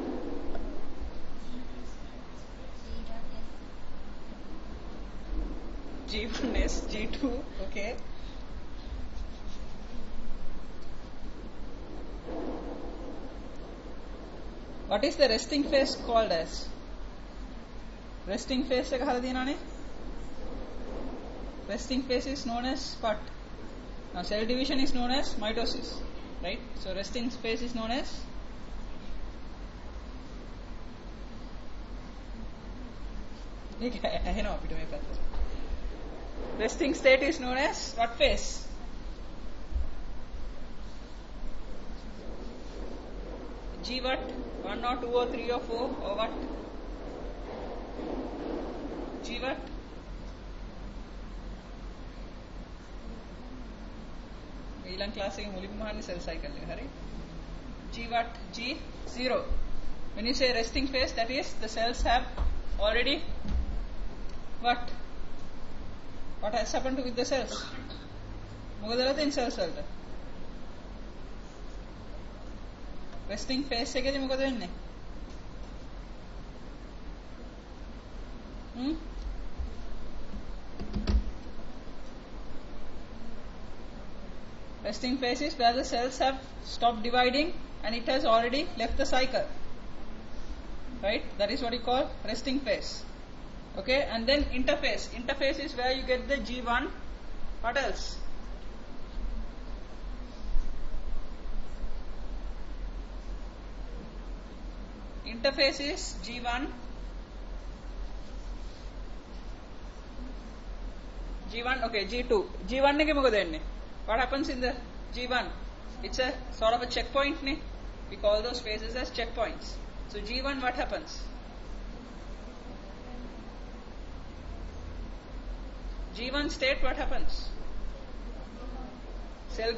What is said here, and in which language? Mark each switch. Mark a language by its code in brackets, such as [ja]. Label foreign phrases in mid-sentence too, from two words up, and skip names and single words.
[en] G1S, G2, okay. What is the resting phase called as? Resting phase [si] එක අහලා තියෙනවනේ? [en] Resting phase is known as what? Now cell division is known as mitosis, right? So resting phase is known as resting state is known as what phase? G what? 1 or 2 or 3 or 4 or what? G what? [si] ඊළඟ ක්ලාස් එකේ මුලින්ම අහන්නේ [en] cell cycle [si] එක හරි G what? [en] G0. When you say resting phase, that is the cells have already what has happened with the cells? [si] මොකද වෙලා තියෙන cells වලට? [en] resting phase [si] එකේදී මොකද වෙන්නේ? [en] Resting phase is where the cells have stopped dividing and it has already left the cycle, right? That is what you call resting phase. Okay, and then interphase. Interphase is where you get the G1. What else? Interphase is G1. G1, okay, G2. [si] G1 එකේ මොකද වෙන්නේ? [en] What happens in the G1? It's a sort of a checkpoint. We call those phases as checkpoints. So G1, what happens? G1 state, what happens? Cell.